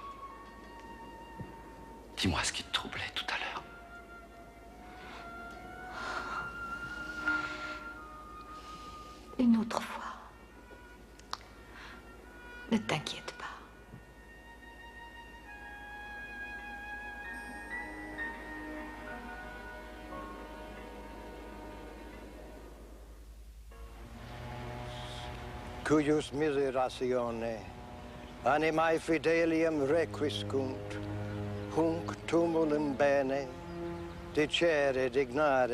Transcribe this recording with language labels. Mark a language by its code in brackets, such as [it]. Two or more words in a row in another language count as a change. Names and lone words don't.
[fr] Dis-moi ce qui te troublait tout à l'heure. Une autre fois. Ne t'inquiète pas. [la] Cuius miseratione, animae fidelium requiscunt, hunc tumulum bene, dicere dignare